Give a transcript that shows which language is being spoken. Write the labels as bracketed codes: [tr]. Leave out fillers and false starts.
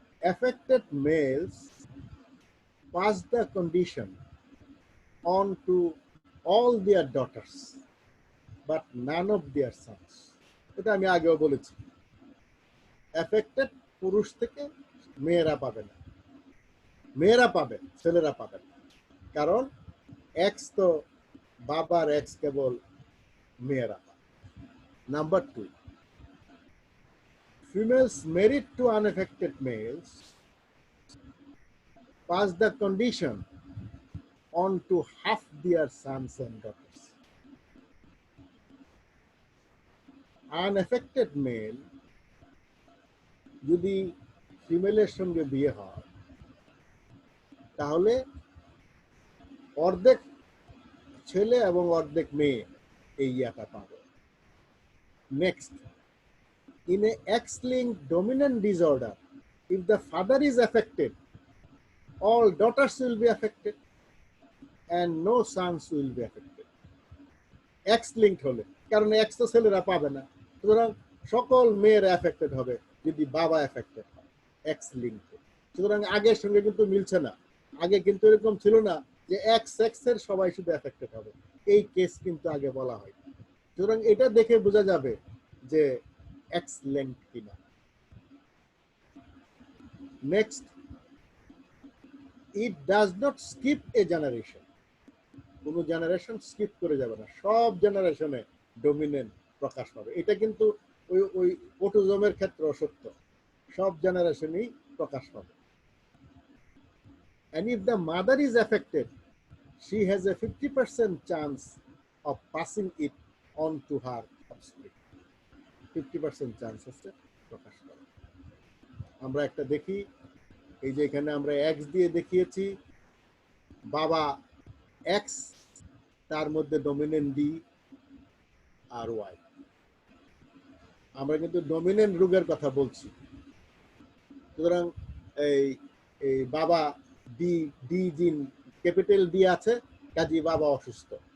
[en] affected males pass the condition on to all their daughters but none of their sons. [bn] এটা আমি আগেও বলেছি। affected পুরুষ থেকে মেয়েরা পাবে না, মেয়েরা পাবে, ছেলেরা পাবে না। কারণ এক্স তো বাবার এক্স, কেবল মেয়েরা পাবে। [en] Number 2, females married to unaffected males pass the condition on to half their sons and daughters. Unaffected male [bn] যদি ফিমেলের সঙ্গে বিয়ে হয় তাহলে অর্ধেক ছেলে এবং অর্ধেক মেয়ে এই ইয়াটা পাবে। [en] Next, in a X-linked dominant disorder, if the father is affected, all daughters will be affected and no sons will be affected. [bn] X-linked হলে, কারণ X তো ছেলেরা পাবে না, সুতরাং সকল মেয়েরা এফেক্টেড হবে যদি বাবা এফেক্টেড হয় X-linked। সুতরাং আগের সঙ্গে কিন্তু মিলছে না। আগে কিন্তু এরকম ছিল না যে এক্স এর সবাই শুধু এফেক্টেড হবে, এই কেস কিন্তু আগে বলা হয়। সুতরাং এটা দেখে বোঝা যাবে যে X-linked কিনা। [en] Next, it does not skip a generation. [bn] কোন জেনারেশন স্কিপ করে যাবে না, সব জেনারেশনে ডমিনেন্ট প্রকাশ পাবে। এটা কিন্তু ওই অটোজোমের ক্ষেত্রে সত্য, সব জেনারেশনেই প্রকাশ পাবে। [en] And if the mother is affected, she has a 50% chance of passing it on to her offspring. [bn] 50% chance আছে প্রকাশ করা। আমরা একটা দেখি, এই যে এখানে আমরা এক্স দিয়ে দেখিয়েছি, বাবা এক্স, তার মধ্যে ডমিনেন্ট ডি আর ওয়াই। আমরা কিন্তু ডমিনেন্ট রোগের কথা বলছি। সুতরাং এই এই বাবা ডি ডি জিন ক্যাপিটাল ডি আছে, কাজী বাবা অসুস্থ।